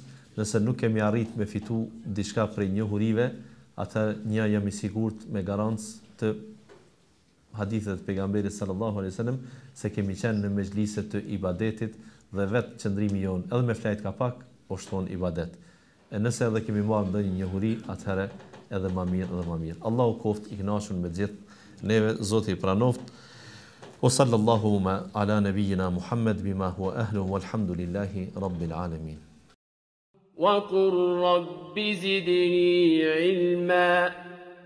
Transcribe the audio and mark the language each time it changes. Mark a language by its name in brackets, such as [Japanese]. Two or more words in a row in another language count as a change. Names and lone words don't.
[Albanian] Nëse nuk kemi arrit me fitu diçka prej njohurive, atë një jam i sigurt me garancë të hadithet pejgamberit [Arabic] صلى الله عليه وسلم [Albanian] se kemi qenë në mezhlise të ibadetit dhe vetë qëndrimi jon edhe me flajt ka pak o shton ibadet. E nëse edhe kemi marrë ndonjë njohuri, atëherë edhe më mirë. Allahu qoft i kënaqur me gjithë neve, Zoti i pranoft. [Arabic] وصلى الله على نبينا محمد بما هو أهله والحمد لله رب العالمين. وقل رب زدني علما